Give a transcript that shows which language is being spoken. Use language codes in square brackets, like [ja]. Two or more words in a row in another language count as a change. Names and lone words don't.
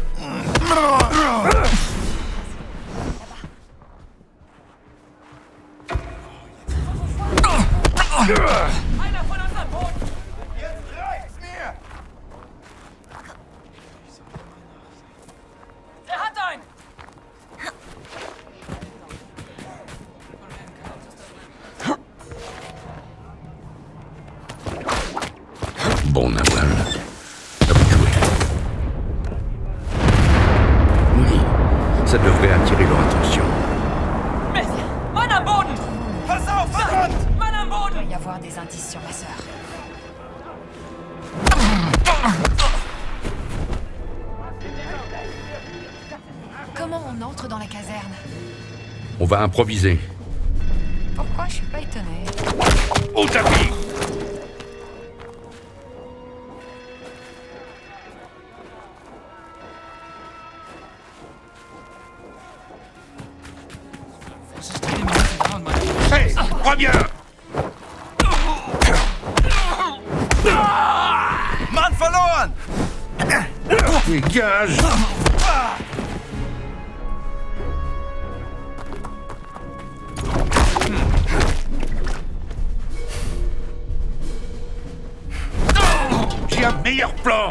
[de] Einer von uns am Boden! Jetzt reicht's mir! Er hat einen! [fr] Bon, Nawal. Ça peut jouer. Oui, ça devrait attirer leur attention. [de] Mist! Mann am Boden! Pass auf, verdammt! Mann am Boden! [fr] Il doit y avoir des indices sur ma sœur. Comment on entre dans la caserne? On va improviser. Pourquoi je suis pas étonnée? Au tapis! [de] Was ist mit dem Mann und meine... [fr] Hey, reviens! [de] Mann verloren! [fr] Dégage! J'ai un meilleur plan!